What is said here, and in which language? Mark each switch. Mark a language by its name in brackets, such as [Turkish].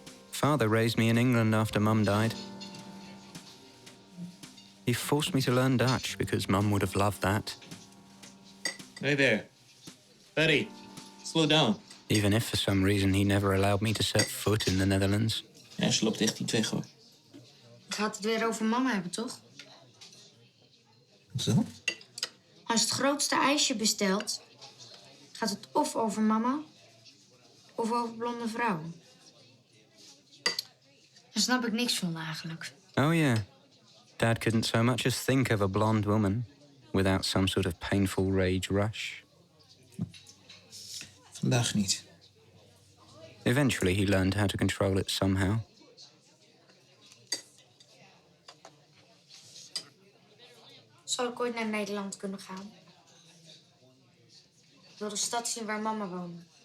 [English] Father raised me in England after Mum died. He forced me to learn Dutch because Mum would have loved that. Hey there. Paddy, slow down. Even if for some reason he never allowed me to set foot in the Netherlands. [Dutch] Ja, ze loopt echt niet weg, hoor. Gaat het weer over mama hebben, toch? Zo? Als het grootste ijsje bestelt, gaat het of over mama, of over blonde vrouwen. Daar snap ik niks van eigenlijk. [English] Oh yeah. Dad couldn't so much as think of a blonde woman without some sort of painful rage rush. [Dutch] Vandaag niet. [English] Eventually he learned how to control it somehow. [Dutch] Zal ik ooit naar Nederland kunnen gaan? Ik wil de stad zien waar mama woont.